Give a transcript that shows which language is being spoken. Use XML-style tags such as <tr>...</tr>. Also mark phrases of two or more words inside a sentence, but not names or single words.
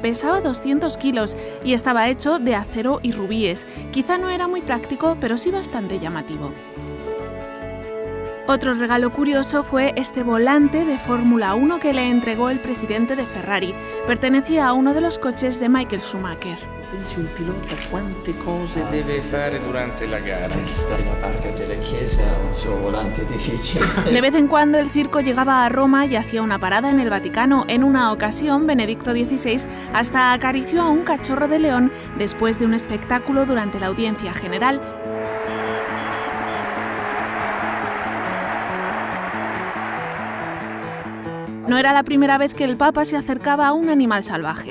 <es>Pesaba 200 kilos y estaba hecho de acero y rubíes. Quizá no era muy práctico, pero sí bastante llamativo. Otro regalo curioso fue este volante de Fórmula 1 que le entregó el presidente de Ferrari. Pertenecía a uno de los coches de Michael Schumacher.</es> <it>Pensi un pilota quante cose deve fare durante la gara.</it> <es>De vez en cuando el circo llegaba a Roma y hacía una parada en el Vaticano. En una ocasión, Benedicto XVI hasta acarició a un cachorro de león después de un espectáculo durante la audiencia general. No era la primera vez que el Papa se acercaba a un animal salvaje.</es>